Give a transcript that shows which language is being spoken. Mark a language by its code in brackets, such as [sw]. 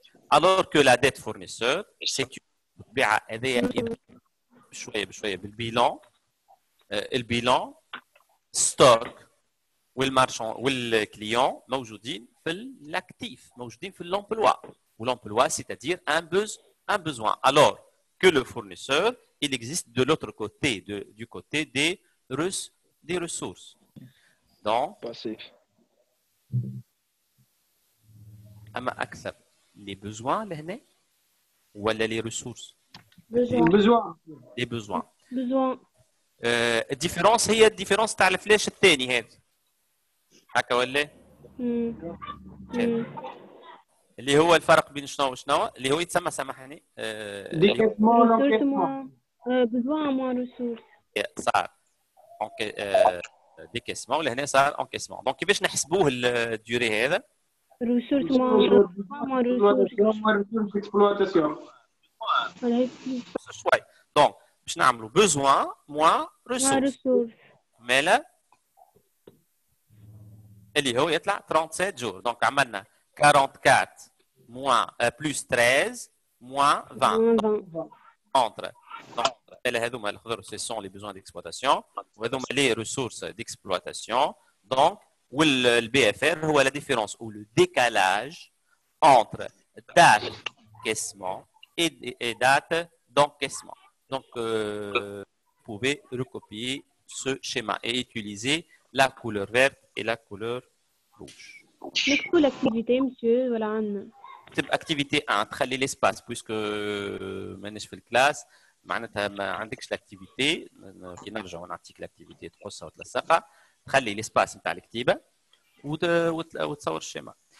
[fr] Alors que la dette fournisseur, c'est le bilan, stock, [ar] والمارشون والكليون موجودين في [fr] l'actif, [ar] موجودين في [fr] l'emploi. Ou l'emploi, c'est-à-dire un besoin. Alors que le fournisseur, il existe de l'autre côté, du côté des ressources. Donc, passif. [ar] أما أكثر les besoins لهنا ولا les ressources؟ [fr] besoin. Les besoins. Besoin. [ar] الديفيرونس هي الديفيرونس تاع الفلاش الثاني هذا. هكا ولا؟ اللي هو الفرق بين شنو وشنو اللي هو يتسمى سامحني [fr] décaissement. Besoin moins ressources. [ar] صار ديكيسمون لهنا صار انكيسمون. دونك كيفاش نحسبوه الديوري هذا؟ [fr] Ressources moins ressources. d'exploitation. [ar] شوي. دونك باش نعملوا [fr] besoin moins ressources. [ar] مالا اللي هو يطلع 37 جور. دونك عملنا [fr] 44 plus 13 moins 20 entre. Donc [ar] هذوما الخضر [fr] ce sont les besoins d'exploitation [ar] وهذوما [fr] les ressources d'exploitation. Donc le BFR [ar] هو [fr] la différence ou le décalage entre date d'encaissement et date d'encaissement. Donc vous pouvez recopier ce schéma et utiliser la couleur verte et la couleur rouge. [ar] نكتب l'activité monsieur ولا عندنا؟ تكتب activité 1 تخلي l'espace puisque مانيش في الكلاس معناتها ما عندكش لاكتيفيتي. كي نرجعوا نعطيك لاكتيفيتي تقصها وتلصقها تخلي l'espace نتاع الكتيبه وتصور الشيما.